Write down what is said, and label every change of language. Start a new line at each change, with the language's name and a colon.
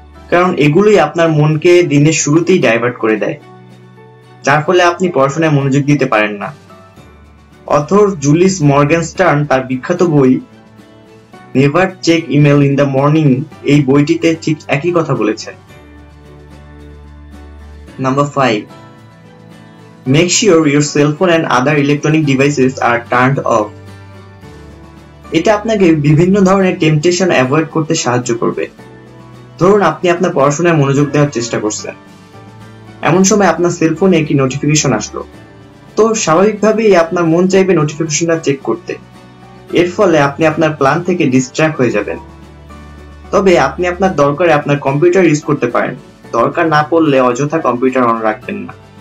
Bangla: কারণ এগুলোই আপনার মনকে দিনের শুরুতেই ডাইভার্ট করে দেয়, যার ফলে আপনি পড়াশোনায় মনোযোগ দিতে পারেন না। অথর জুলিস মর্গেনস্টার্ন তার বিখ্যাত বই never check email in the morning এই বইটিতে ঠিক একই কথা বলেছেন।
English: Number 5, make sure your cell phone and other electronic devices are turned off.
Bangla: এটা আপনাকে বিভিন্ন ধরনের টেম্পটেশন অ্যাভয়েড করতে সাহায্য করবে। ধরুন আপনি আপনার পড়াশোনায় মনোযোগ দেওয়ার চেষ্টা করছেন, এমন সময় আপনার সেল ফোনে একটি নোটিফিকেশন আসলো, তো স্বাভাবিকভাবেই আপনার মন চাইবে নোটিফিকেশনটা চেক করতে। এর ফলে আপনি আপনার প্ল্যান থেকে ডিস্ট্র্যাক্ট হয়ে যাবেন। তবে আপনি আপনার দরকারে আপনার কম্পিউটার ইউজ করতে পারেন, দরকার না পড়লে অযথা কম্পিউটার অন রাখবেন না।